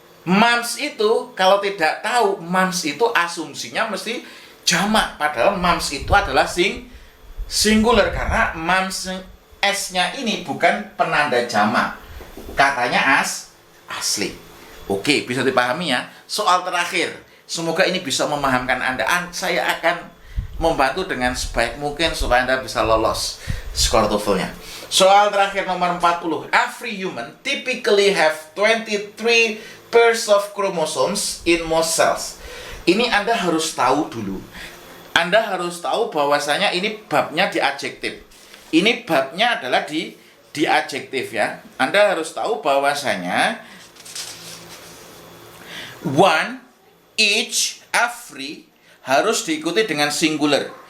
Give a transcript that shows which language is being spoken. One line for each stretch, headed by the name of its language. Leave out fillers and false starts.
Indonesian: Mumps itu kalau tidak tahu, mumps itu asumsinya mesti jamak, padahal mumps itu adalah singular karena mumps S-nya ini bukan penanda jamak. Katanya asli. Oke, bisa dipahami ya. Soal terakhir. Semoga ini bisa memahamkan Anda. Saya akan membantu dengan sebaik mungkin supaya Anda bisa lolos skor TOEFL-nya. Soal terakhir nomor 40.
English: Every human typically have 23 pairs of chromosomes in most cells.
Indonesian: Ini Anda harus tahu dulu. Anda harus tahu bahwasanya ini babnya di adjektif. Ini babnya adalah di adjektif ya. Anda harus tahu bahwasanya one, each, every harus diikuti dengan singular.